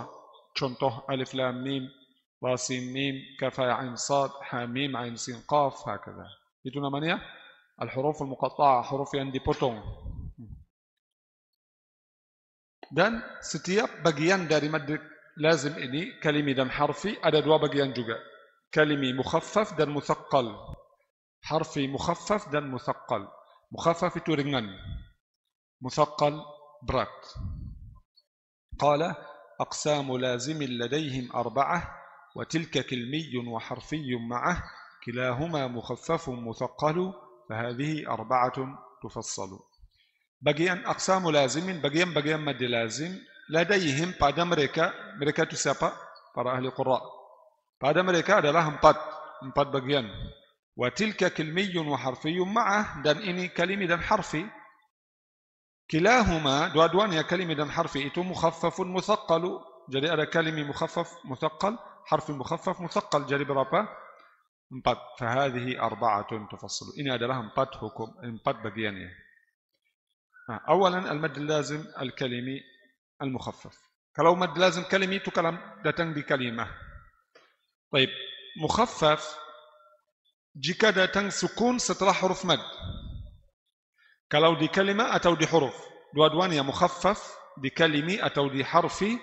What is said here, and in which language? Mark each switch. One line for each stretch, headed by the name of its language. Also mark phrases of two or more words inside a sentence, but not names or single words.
Arabic: Contoh ألف لام ميم، را سين ميم، كاف يا عين صاد، حا ميم عين سين قاف، هكذا.
Indonesian: Itu namanya
Arabic: الحروف المقطعة,
Indonesian: huruf yang dipotong. Dan setiap bagian dari mad lazim ini, kalimi dan harfi, ada 2 bagian juga. Kalimi mukhaffaf dan muthaqqal. Harfi mukhaffaf dan muthaqqal. Mukhaffaf itu ringan. Muthaqqal berat.
Arabic: قال أقسام لازم لديهم أربعة وتلك كلمي وحرفي معه كلاهما مخفف مثقل فهذه أربعة تفصل.
Indonesian: Bagian
Arabic: أقسام لازم,
Indonesian: bagian-bagian mad lazim, ladayhim pada mereka, mereka itu siapa? Para ahli qurra. Pada mereka adalah 4 bagian.
Arabic: وتلك كلمي وحرفي معه,
Indonesian: dan ini kalimi dan harfi. Kilahuma, dua-duanya kalimi dan harfi itu
Arabic: مخفف مثقل.
Indonesian: Jadi ada kalimi mukhaffaf muthaqqal, harfi mukhaffaf muthaqqal. Jadi berapa? 4.
Arabic: فهذه أربعة تفصل.
Indonesian: Ini adalah 4 hukum, 4 bagiannya.
Arabic: أولا المد اللازم الكلمي المخفف.
Indonesian: Kalau mad lazim kalimi itu kalau datang di kalimah. Baik, mukhaffaf jika datang sukun setelah huruf mad. Kalau di kalimah atau di huruf, dua-duanya mukhaffaf di kalimi atau di harfi.